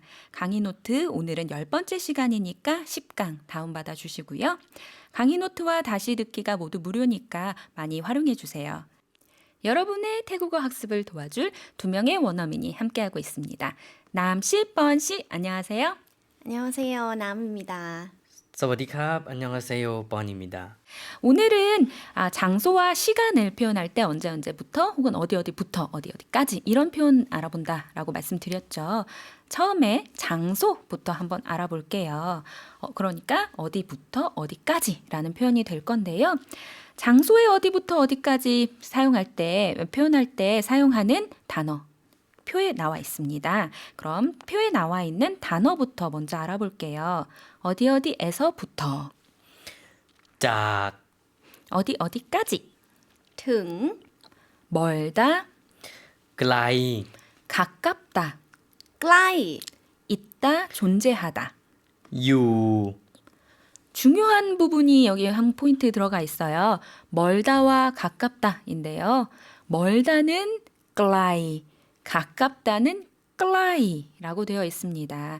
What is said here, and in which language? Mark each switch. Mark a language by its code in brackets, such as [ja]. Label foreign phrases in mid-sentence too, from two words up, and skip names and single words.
[ko] 강의 노트 오늘은 10번째 시간이니까 10강 다운받아 주시고요. 강의 노트와 다시 듣기가 모두 무료니까 많이 활용해 주세요. 여러분의 태국어 학습을 도와줄 두 명의 원어민이 함께하고 있습니다. 남씨, 뻔씨, 안녕하세요. 안녕하세요. 남입니다. [th] สวัสดีครับ [ko] 안녕하세요. 뻔입니다. 오늘은 장소와 시간을 표현할 때 언제부터 혹은 어디부터 어디까지 이런 표현 알아본다라고 말씀드렸죠. 처음에 장소부터 한번 알아볼게요. 그러니까 어디부터 어디까지라는 표현이 될 건데요. 장소의 어디부터 어디까지 표현할 때 사용하는 단어 표에 나와 있습니다. 그럼 표에 나와 있는 단어부터 먼저 알아볼게요. 어디에서부터 [th] จาก [ko] 어디까지 [th] ถึง [ko] 멀다 [th] ไกล [ko] 가깝다 [th] ใกล้ [ko] 있다 존재하다 [th] อยู่ [ko] 중요한 부분이 여기 한 포인트 들어가 있어요. 멀다와 가깝다인데요. 멀다는 클라이, 가깝다는 클라이라고 되어 있습니다.